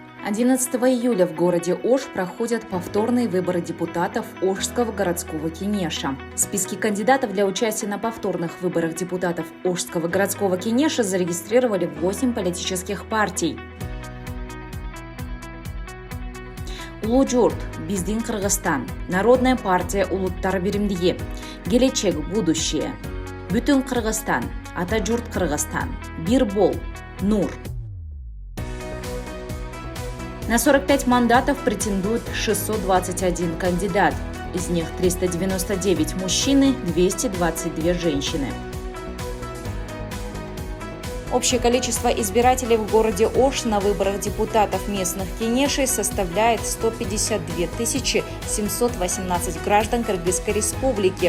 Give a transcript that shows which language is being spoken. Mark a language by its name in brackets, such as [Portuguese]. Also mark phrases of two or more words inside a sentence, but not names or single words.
[Russian] 11 июля в городе Ош проходят повторные выборы депутатов Ошского городского кенеша. Списки кандидатов для участия на повторных выборах депутатов Ошского городского кенеша зарегистрировали 8 политических партий. Улуджурт, Биздин Кыргызстан, Народная партия Улуттар Биримдиги, Келечек, Будущее, Бүтүн Кыргызстан, Атажурт Кыргызстан, Бирбол, Нур. На 45 мандатов претендует 621 кандидат. Из них 399 мужчины, 222 женщины. Общее количество избирателей в городе Ош на выборах депутатов местных кенешей составляет 152 718 граждан Кыргызской республики.